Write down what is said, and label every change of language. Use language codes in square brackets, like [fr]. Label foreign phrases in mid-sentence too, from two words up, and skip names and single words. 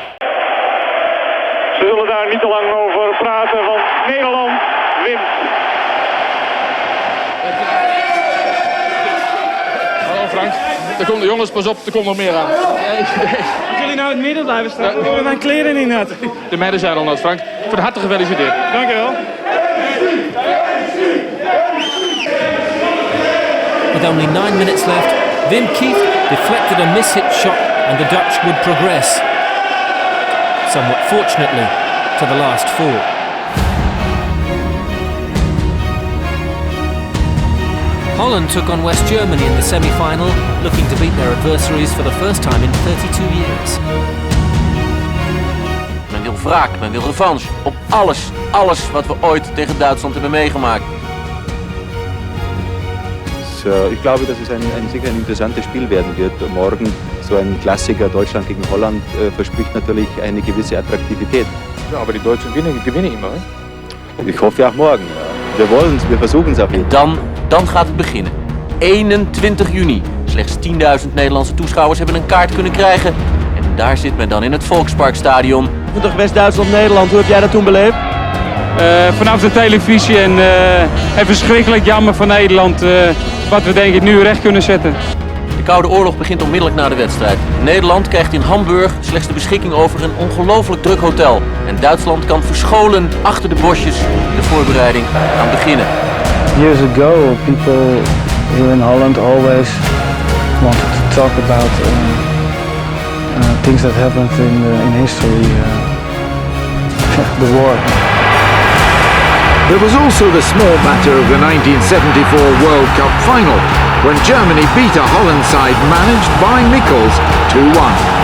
[nl] Ze zullen daar niet te lang over praten, want Nederland wint. Hallo Frank. Er komt, jongens, pas op, er komt nog meer aan. Als jullie nou in het midden blijven staan, dan hebben mijn kleren niet net. De meiden zijn al nat, Frank. Van harte gefeliciteerd. Dankjewel. [en] With only 9 minutes left, Wim Kieft deflected a miss-hit shot and the Dutch would progress. Somewhat fortunately, to the last four. Holland took on West Germany in the semi-final, looking to beat their adversaries for the first time in 32 years. [nl] Men wil wraak, men wil revanche. Op alles wat we ooit tegen Duitsland hebben meegemaakt. [de] Ich glaube, dass es sicher ein interessantes Spiel werden wird. Morgen so ein Klassiker Deutschland gegen Holland verspricht natürlich eine gewisse Attraktivität. Ja, aber die Deutschen gewinnen immer. [nl] Hè? [de] Ich hoffe auch morgen. Ja. Wir versuchen es auf jeden Fall. [nl] Dan gaat het beginnen. 21 juni. Slechts 10.000 Nederlandse toeschouwers hebben een kaart kunnen krijgen. En daar zit men dan in het Volksparkstadion. West-Duitsland-Nederland, hoe heb jij dat toen beleefd? Vanaf de televisie en verschrikkelijk jammer voor Nederland. Wat we denk ik nu recht kunnen zetten. De Koude Oorlog begint onmiddellijk na de wedstrijd. Nederland krijgt in Hamburg slechts de beschikking over een ongelooflijk druk hotel. En Duitsland kan verscholen achter de bosjes de voorbereiding aan beginnen. [en] Years ago, people here in Holland always wanted to talk about things that happened in history, the war. There was also the small matter of the 1974 World Cup final, when Germany beat a Holland side managed by Michels 2-1.